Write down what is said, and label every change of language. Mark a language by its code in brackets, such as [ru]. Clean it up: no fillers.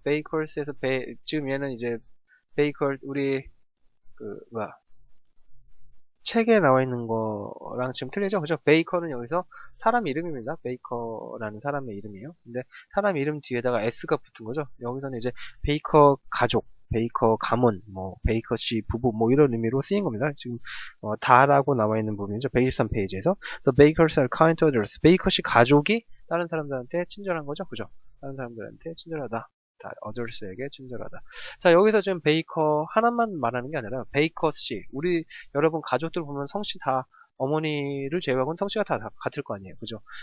[ko] bakers에서, 지금 얘는 이제, baker, 우리, 책에 나와 있는 거랑 지금 틀리죠? 그죠? 베이커는 여기서 사람 이름입니다. 베이커라는 사람의 이름이에요. 근데 사람 이름 뒤에다가 S가 붙은 거죠. 여기서는 이제 베이커 가족, 베이커 가문, 뭐 베이커 씨 부부 뭐 이런 의미로 쓰인 겁니다. 지금 다라고 나와 있는 부분이죠. [en] 123페이지에서 The bakers are kind to others. [ko] 베이커 씨 가족이 다른 사람들한테 친절한 거죠. 그죠? 다른 사람들한테 친절하다. others에게 친절하다. 자, 여기서 지금 베이커 하나만 말하는 게 아니라 베이커 씨, 우리 여러분 가족들 보면 성씨 다 어머니를 제외하고는 성씨가 다 같을 거 아니에요. 그죠?